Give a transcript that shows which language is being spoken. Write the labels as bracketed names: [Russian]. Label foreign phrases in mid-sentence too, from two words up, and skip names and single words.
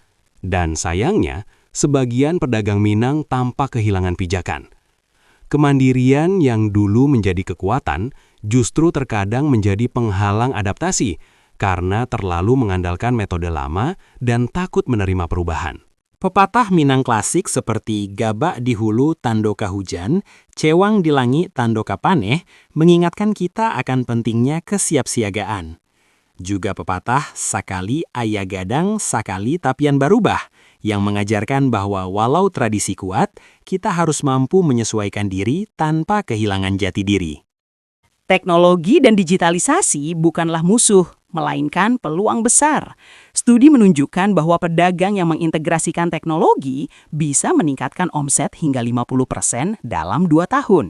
[Indonesian] Dan sayangnya, sebagian pedagang Minang tampak kehilangan pijakan. Kemandirian yang dulu menjadi kekuatan justru terkadang menjadi penghalang adaptasi karena terlalu mengandalkan metode lama dan takut menerima perubahan. Pepatah Minang klasik seperti [Minangkabau] gabak di hulu tandoka hujan, cewang di langit tandoka paneh [Indonesian] mengingatkan kita akan pentingnya kesiapsiagaan. Juga pepatah [Minangkabau] sakali aya gadang, sakali tapian barubah, [Indonesian] yang mengajarkan bahwa walau tradisi kuat, kita harus mampu menyesuaikan diri tanpa kehilangan jati diri. Teknologi dan digitalisasi bukanlah musuh, melainkan peluang besar. Studi menunjukkan bahwa pedagang yang mengintegrasikan teknologi bisa meningkatkan omset hingga 50% dalam 2 tahun.